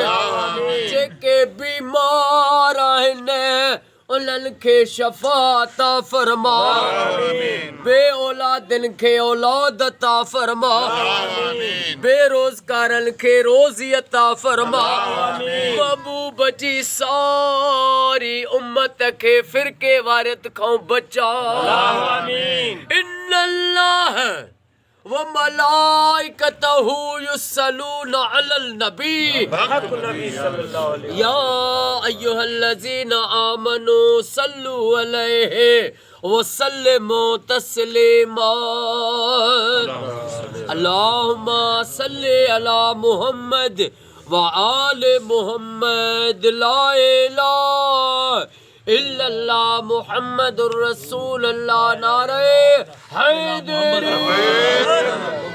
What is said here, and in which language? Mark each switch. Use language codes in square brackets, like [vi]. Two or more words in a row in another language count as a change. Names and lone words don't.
[sd] जेके बीमार आहिनि उन्हनि खे शफ़ा अता फरमा। बे औलादनि खे औलाद अता फरमा। बेरोज़गारनि खे रोज़ी अता फरमा। महबूब जी सारी उम्मत खे फ़िरके वारियत खां बचा। [ar] إن الله و ملائكته يصلون على النبي يا أيها الذين آمنوا صلوا عليه و سلموا تسليما. اللهم صل على محمد و آل محمد. لا إله إلا الله محمد رسول الله. [ur] نعرۂ حیدر.